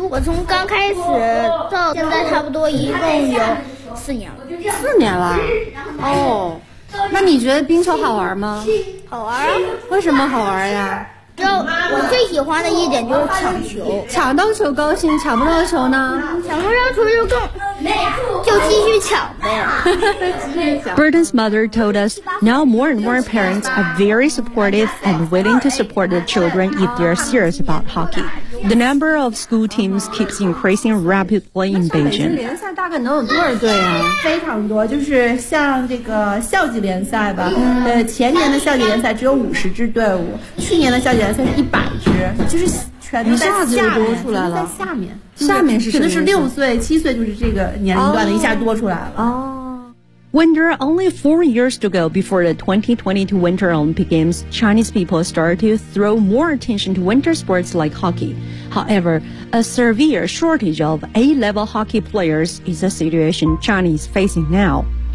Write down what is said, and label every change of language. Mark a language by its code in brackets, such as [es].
[zh] 我从刚开始到现在差不多一共有4年了。哦，那你觉得冰球好玩吗？好玩。为什么好玩呀？就我最喜欢的一点就是抢球，抢到球高兴，抢不到球呢？抢不到球就更，就继续抢呗。 [en] Burton's mother told us now more and more parents are very supportive and willing to support their children if they are serious about hockey. The number of school teams keeps increasing rapidly in Beijing. [zh] 像北京联赛大概能有多少队啊？非常多，就是像这个校级联赛吧。前年的校级联赛只有50支队伍，去年的校级联赛是100支，就是全都在下面，多出来了。在下面，下面是指的是6岁、7岁，就是这个年龄段的一下多出来了。哦。 [en] When there are only 4 years to go before the 2022 Winter Olympic Games, Chinese people start to throw more attention to winter sports like hockey. However, a severe shortage of A-level hockey players is a situation Chinese facing now.